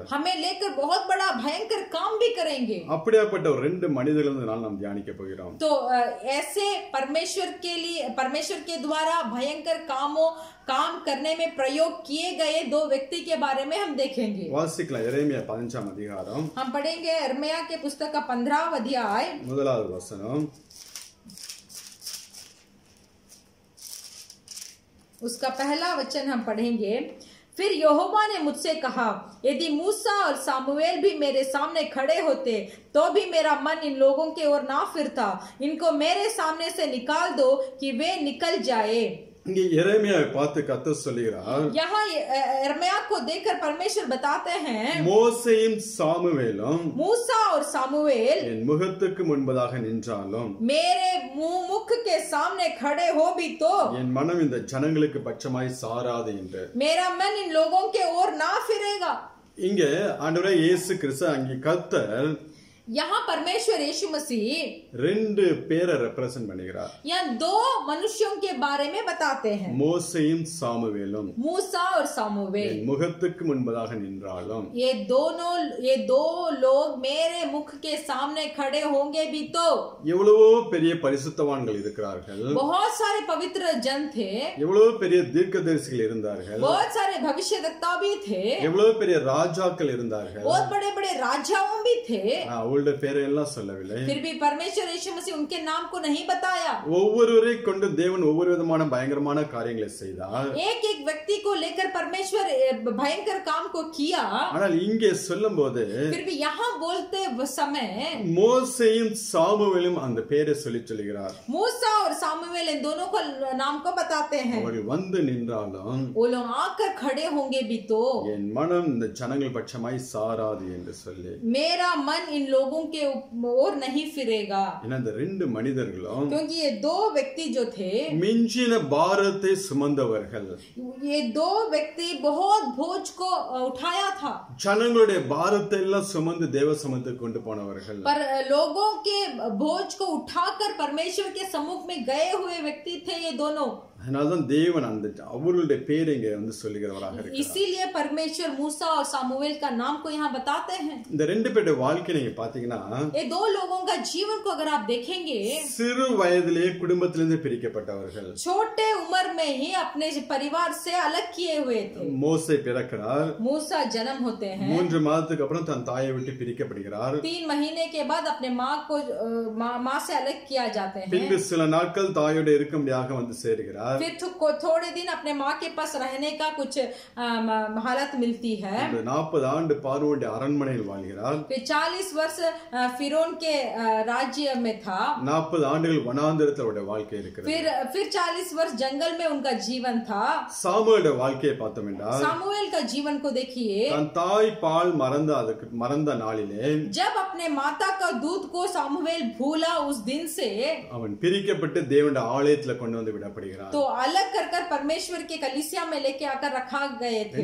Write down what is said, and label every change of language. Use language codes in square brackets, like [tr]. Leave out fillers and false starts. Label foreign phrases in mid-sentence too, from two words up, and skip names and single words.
[hi] हमें लेकर बहुत बड़ा भयंकर काम भी करेंगे। [ta] அப்படியாப்பட்ட ஒரு 2 மனிதர்கள் நாம் தியானிக்க போகிறோம்। [hi] तो ऐसे परमेश्वर के द्वारा भयंकर काम करने में प्रयोग किए गए 2 व्यक्ति के बारे में हम देखेंगे। [ta] வாசிக்கலாம் எரேமியா 15 அதிகாரம்। [hi] हम पढ़ेंगे यिर्मयाह के पुस्तक का 15वां अध्याय, [ta] 1வது வசனம்। [hi] उसका पहला वचन हम पढ़ेंगे। फिर यहोवा ने मुझसे कहा, यदि मूसा और सामुएल भी मेरे सामने खड़े होते तो भी मेरा मन इन लोगों की ओर ना फिरता। इनको मेरे सामने से निकाल दो कि वे निकल जाए। [ta] இங்கே எரேமியாவை பார்த்து கர்த்தர் சொல்கிறார், [hi] यहाँ यिर्मयाह को देखकर परमेश्वर बताते हैं, [ta] மோசேயும் சாமுவேலும் [hi] मूसा और सामुएल [ta] என் முகத்துக்கு முன்பதாக நின்றாலும் [hi] मेरे मुख के सामने खड़े हो भी तो [ta] என் மனம் இந்த ஜனங்களுக்கு பட்சமாய் சாராது என்று। [hi] मेरा मन इन लोगों के ओर ना फिरेगा। [ta] இங்க ஆண்டவரே இயேசு கிறிஸ்து அங்கே கர்த்தர் [hi] यहाँ परमेश्वर यीशु मसीह [ta] 2 பேரை ரெப்ரசன்ட் பண்ணுகிறார்। [hi] यहाँ 2 मनुष्यों के बारे में बताते हैं, [ta] மோசேயும் சாமுவேலும் [hi] मूसा और सामुएल। [ta] என் முகத்துக்கு முன்பதாக நின்றாலும் [hi] ये दो लोग मेरे मुख के सामने खड़े होंगे भी तो। [ta] எவ்வளவோ பெரிய பரிசுத்தவான்கள் இருக்கிறார்கள், [hi] बहुत सारे पवित्र जन थे, [ta] எவ்வளவோ பெரிய தீர்க்கதரிசிகள் இருந்தார்கள், [hi] बहुत सारे भविष्यवक्ता भी थे, [ta] எவ்வளவோ பெரிய ராஜாக்கள் இருந்தார்கள், [hi] बहुत बड़े बड़े राजाओं भी थे। [ta] அவளுடைய பேரை எல்லாம் சொல்லவில்லை। [hi] फिर भी परमेश्वर यीशु मसीह उनके नाम को नहीं बताया। [ta] ஒவ்வொருவரை கொண்டு தேவன் ஒவ்வொரு விதமான பயங்கரமான காரியங்களை செய்தார்। [hi] एक एक व्यक्ति को लेकर परमेश्वर भयंकर काम को किया। [ta] ஆனால் இங்கே சொல்லும்போது [hi] फिर भी यहाँ बोलते समय [ta] மோசேயும் சாமுவேலும் அந்த பேரை சொல்லுகிறார்। [hi] मूसा और सामुएल इन दोनों को नाम को बताते हैं। [ta] அவர்கள் வந்து நின்றாலும் [hi] वो लोग आकर खड़े होंगे भी तो [ta] என் மனம் இந்த ஜனங்கள் பட்சமாய் சாராது என்று சொல்லி [hi] मेरा मन इन लोगों लोगों के ओर नहीं फिरेगा, [ta] ஏன்னா இந்த ரெண்டு மனிதர்களும் [hi] क्योंकि ये दो व्यक्ति जो थे, [ta] மிஞ்சின பாரத்தை சுமந்தவர்கள். [hi] ये दो व्यक्ति बहुत बोझ को उठाया था, [ta] ஜனங்களுடைய பாரத்தை எல்லாம் சுமந்து தேவ சமூகத்துக்கு கொண்டு போனவர்கள். [hi] पर लोगों के बोझ को उठाकर परमेश्वर के सम्मुख में गए हुए व्यक्ति थे ये दोनों. [ta] அதனால்தான் தேவன் அந்த அவர்களுடைய பேரை இங்க வந்து சொல்லுகிறவராக இருக்கிறார். [hi] इसीलिए परमेश्वर मूसा और सामुएल का नाम को यहाँ बताते हैं. [ta] இந்த ரெண்டு பேருடைய வாழ்க்கை நீங்க பாத்தீங்கன்னா, [hi] ये दो लोगों का जीवन को अगर आप देखेंगे, [ta] சிறு வயதிலேயே குடும்பத்திலிருந்து பிரிக்கப்பட்டவர்கள். [hi] छोटे उम्र में ही अपने परिवार से अलग किए हुए थे. [ta] மோசே பிறக்கிறார், [hi] मूसा जन्म होते हैं, [ta] 3 மாதத்துக்கு அப்புறம் தன் தாயை விட்டு பிரிக்கப்படுகிறார். [hi] 3 महीने के बाद अपने माँ से अलग किया जाते हैं. [ta] பின்பு சில நாட்கள் தாயோட இருக்கும்படியாக வந்து சேர்கிறார். [hi] फिर थोड़े दिन अपने माँ के पास रहने का कुछ हालत मिलती है. [ta] 40 ஆண்டு பார்வோனுடைய அரண்மனையில் வாழ்கிறார். [hi] फिर 40 वर्ष फिरौन के राज्य में था. [ta] 40 ஆண்டுகள் வனாந்தரத்தில் அவருடைய வாழ்க்கை இருக்கிறது. [hi] फिर 40 वर्ष जंगल में उनका जीवन था. [ta] சாமுவேலுடைய வாழ்க்கையை பார்த்தோம் என்றால், [hi] सामुएल का जीवन को देखिए, [ta] தன் தாய் பால் மறந்த நாளிலே, [hi] जब अपने माता का दूध को सामुएल भूला, उस दिन से [ta] அவன் பிரிக்கப்பட்டு தேவனுடைய ஆலயத்தில் கொண்டு வந்து விடப்படுகிறான். [hi] तो अलग कर परमेश्वर के कलीसिया में लेके आकर रखा गए थे.